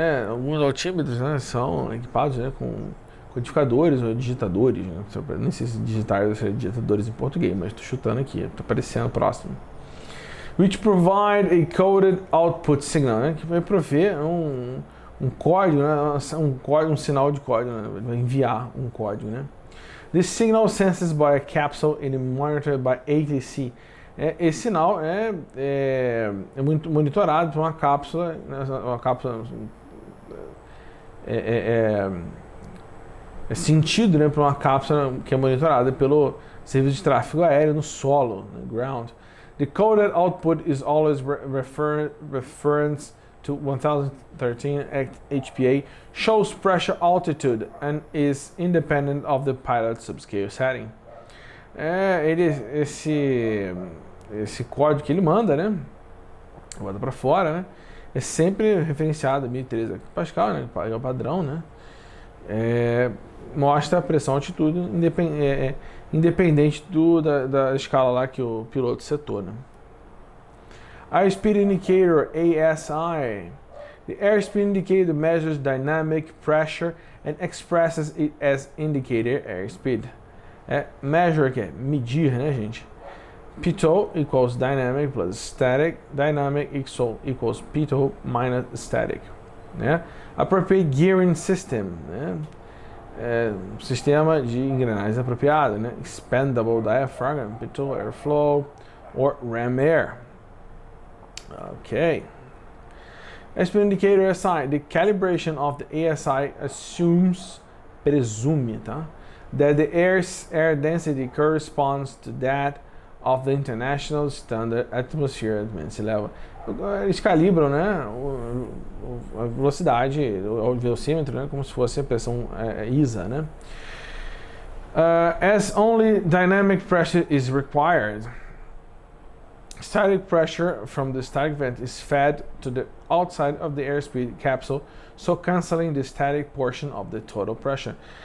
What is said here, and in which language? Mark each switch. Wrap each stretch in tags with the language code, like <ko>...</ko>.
<pt>Alguns altímetros, né, são equipados, né, com codificadores ou digitadores, né? Nem sei se digitar seria digitadores em português, mas estou chutando aqui, está aparecendo próximo.</pt> <en>Which provide a coded output signal, né? Que vai prover um código, né?</en> <pt>Um sinal de código, né? Vai enviar um código, né?</pt> <en>This signal senses by a capsule and monitored by ATC.</en> <pt>Esse sinal é muito monitorado por uma cápsula, né? Uma cápsula é sentido, né, por uma cápsula que é monitorada pelo serviço de tráfego aéreo no solo, no ground.</pt> <en>The coded output is always reference to 1013 HPA, shows pressure altitude and is independent of the pilot subscale setting.</en> <pt>Esse código que ele manda, né, manda para fora, né, é sempre referenciado a 1013 Pascal, né, é o padrão, né. Mostra a pressão altitude independente da escala lá que o piloto setou, né? A Speed Indicator, ASI,</pt> <en>The airspeed indicator measures dynamic pressure and expresses it as indicator airspeed.</en> <pt>Measure que é medir, né, gente?</pt> <en>Pitot equals dynamic plus static. Dynamic equals pitot minus static. Né? Appropriate gearing system,</en> <pt>né? Sistema de engrenagens apropriado, né?</pt> <en>Expandable diaphragm, pitot airflow, or ram air. Okay. Airspeed indicator ASI. The calibration of the ASI presume, tá? That the air density corresponds to that of the International Standard Atmosphere Advanced Level.</en> <pt>Eles calibram, né, a velocidade, o velocímetro, né, como se fosse a pressão ISA, né?</pt> <en>As only dynamic pressure is required, static pressure from the static vent is fed to the outside of the airspeed capsule, so canceling the static portion of the total pressure.</en>